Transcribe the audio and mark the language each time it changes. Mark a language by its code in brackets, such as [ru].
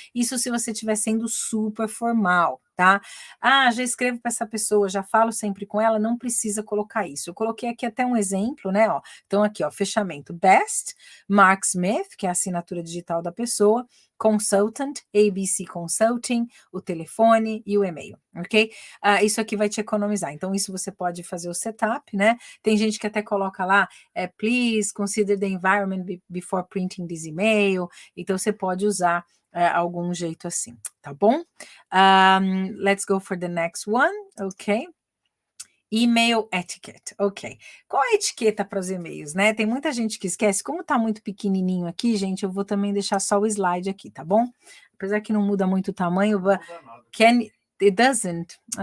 [pt] Isso se você estiver sendo super formal, tá? Ah, já escrevo para essa pessoa, já falo sempre com ela, não precisa colocar isso. Eu coloquei aqui até um exemplo, né? Ó. Então, aqui, ó, fechamento. Best, Mark Smith, que é a assinatura digital da pessoa, Consultant, ABC Consulting, o telefone e o e-mail, ok? Isso aqui vai te economizar. Então, isso você pode fazer o setup, né? Tem gente que até coloca lá, [en] please consider the environment before printing this email. [pt] Então, você pode usar algum jeito assim, tá bom? [en] Let's go for the next one, ok? [pt] E-mail etiquette, ok. Qual a etiqueta para os e-mails, né? Tem muita gente que esquece. Como tá muito pequenininho aqui, gente, eu vou também deixar só o slide aqui, tá bom? Apesar que não muda muito o tamanho, [en] but it doesn't?